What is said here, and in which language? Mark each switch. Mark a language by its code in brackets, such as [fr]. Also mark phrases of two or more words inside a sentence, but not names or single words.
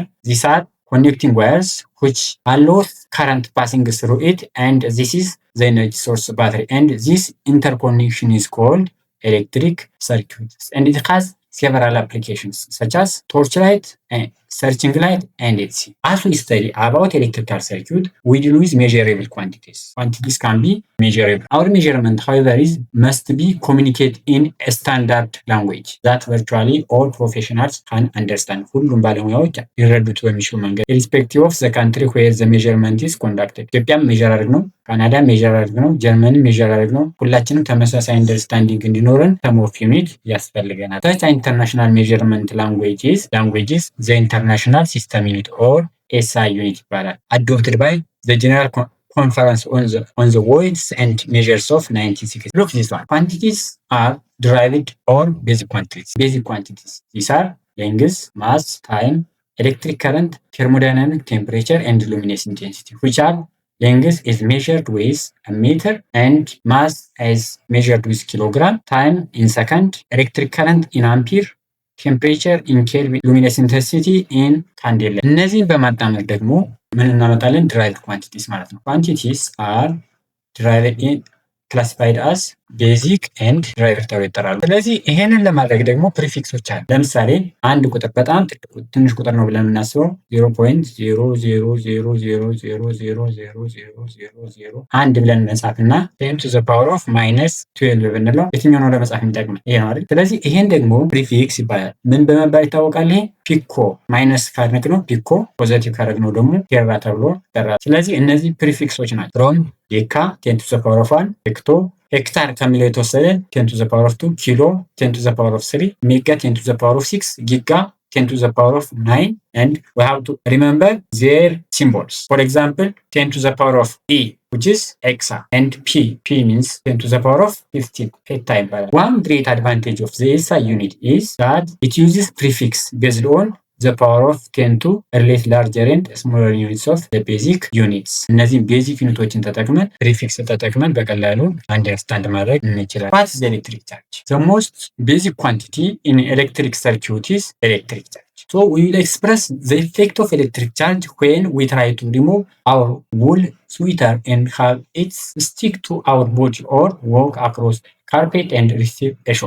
[en] These are connecting wires which allows current passing through it, and this is the energy source battery, and this interconnection is called electric circuit, and it has several applications such as torchlight, searching light, and etc. As we study about electrical circuit, we deal with measurable quantities. Quantities can be measurable. Our measurement, however, must be communicated in a standard language that virtually all professionals can understand. [am] ሁሉም ባለሙያዎች ሊረዱት በሚችሉ መንገድ [en] irrespective of the country where the measurement is conducted. [am] ኢትዮጵያም ሜዥር አድርግ ነው፣ ካናዳ ሜዥር አድርግ ነው፣ ጀርመንም ሜዥር አድርግ ነው። ሁላችንም ተመሳሳይ አንደርስታንዲንግ እንዲኖረን [en] some of unit [am] ያስፈልገናል። [en] Such international measurement languages the International System Unit or SI Unit [am] ይባላል. [en] Adopted by the General Conference on the Weights and Measures of 1960. Look this one. Quantities are derived or basic quantities. Basic quantities. These are length, mass, time, electric current, thermodynamic temperature, and luminous intensity, which are length is measured with a meter and mass is measured with kilogram, time in second, electric current in ampere, temperature in kelvin, luminous intensity in candela። [am] እነዚህን በማጣመር ደግሞ ምን እናመጣለን? [en] derived quantities [am] ማለት ነው። [en] quantities are derived in classified as basic and derived [am] ተብሎ ይጠራሉ። ስለዚህ ይሄንን ለማድረግ ደግሞ ፕሪፊክሶች አሉ። ለምሳሌ አንድ ቁጥር በጣም ትንሽ ቁጥር ነው ብለን የምናስበው 0.000000000 ብለን መጻፍና [en] 10 to the power of -12 [am] ብንለው የትኛው ነው ለመጻፍ የሚጠቅመን? ይሄ ነው አይደል? ስለዚህ ይሄን ደግሞ ፕሪፊክስ ይባላል። ምን በመባል ይታወቃል? ይሄ ፒኮ ማይነስ ካደረግ ነው ፒኮ፣ ፖዚቲቭ ካደረግ ነው ደግሞ ቴራ ተብሎ ይጠራል። ስለዚህ እነዚህ ፕሪፊክሶች ናቸው። [en] from deca 10 to the power of 1፣ [am] ሄክቶ ሄክታር ከሚለው የተወሰደ [en] 10 to the power of 2፣ [am] ኪሎ [en] 10 to the power of 3፣ [am] ሜጋ [en] 10 to the power of 6፣ [am] ጊጋ [en] 10 to the power of 9, and we have to remember their symbols. For example, 10 to the power of E, which is hexa, and P means 10 to the power of 15, peta ይባላል. One great advantage of the SI unit is that it uses prefix based on the power of 10 to relate larger and smaller units of the basic units. [am] እነዚህም ቤዚክ ዩኒቶችን ተጠቅመን ፕሪፊክስ ተጠቅመን በቀላሉ አንደርስታንድ ማድረግ እንችላለን። [en] What is the electric charge? The most basic quantity in electric circuit is electric charge. So we will express the effect of electric charge when we try to remove our wool sweater and have it stick to our body or walk across carpet and receive a shock.